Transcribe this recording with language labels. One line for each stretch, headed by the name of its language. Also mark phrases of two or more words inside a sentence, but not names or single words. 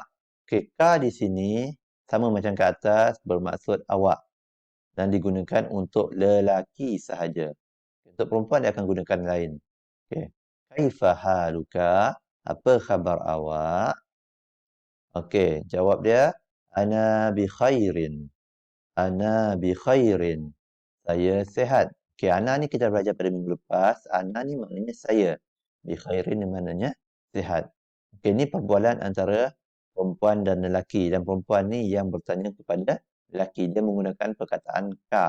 Malay: Okey, ka di sini sama macam ke atas bermaksud awak dan digunakan untuk lelaki sahaja. Untuk perempuan dia akan gunakan lain. Okey.
Arabic: Kaifa haluka?
Malay: Apa khabar awak? Okey, jawab dia,
Arabic: ana bi khairin. Ana bi khairin.
Malay: Saya sihat. Okey, ana ni kita belajar pada minggu lepas. Ana ni maknanya saya.
Arabic: Bi khairin
Malay: ni maknanya sihat. Okey, ni perbualan antara perempuan dan lelaki. Dan perempuan ni yang bertanya kepada lelaki. Dia menggunakan perkataan ka.